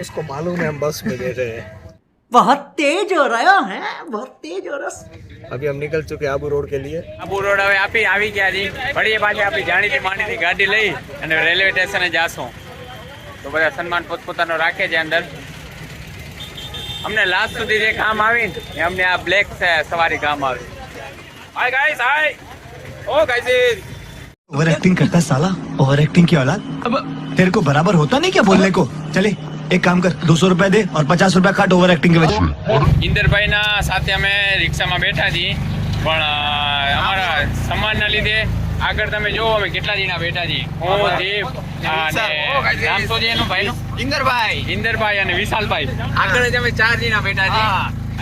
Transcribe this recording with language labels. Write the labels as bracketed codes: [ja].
[hi] उसको मालूम है हम बस में बैठे हैं. बहुत तेज हो रहा है, बहुत तेज हो रहा. अभी हम निकल चुके हैं आबू रोड के लिए. [gu] આબુ રોડ હવે આવી ગયા છે. ફરી પાછી આપણી જાણીતી માણીતી ગાડી લઈ અને રેલવે સ્ટેશને જાશું. તો બધા સન્માન પોતપોતાનો રાખે છે અંદર. અમને લાસ્ટ સુધી જે કામ આવી ને અમને આ બ્લેક સવારી કામ આવી. [en] Hi guys, hi. ઓ guys, [hi] ओवर एक्टिंग करता साला, ओवर एक्टिंग की औलाद. अब तेरे को बराबर होता नहीं क्या बोलने को? चले एक काम कर, 200 रुपया दे और 50 रुपया काट ओवर एक्टिंग के वजह. [gu] ઇન્દરભાઈના સાથે અમે રિક્ષામાં બેઠા છીએ, પણ અમારા સમાનના લીધે આગળ તમે જોવો અમે કેટલા જણા બેઠા છીએ. હું, દીપ અને નામ તો છે એનું ભાઈનું, ઇન્દરભાઈ અને વિશાલભાઈ. આગળ જ અમે 4 જણા બેઠા છીએ.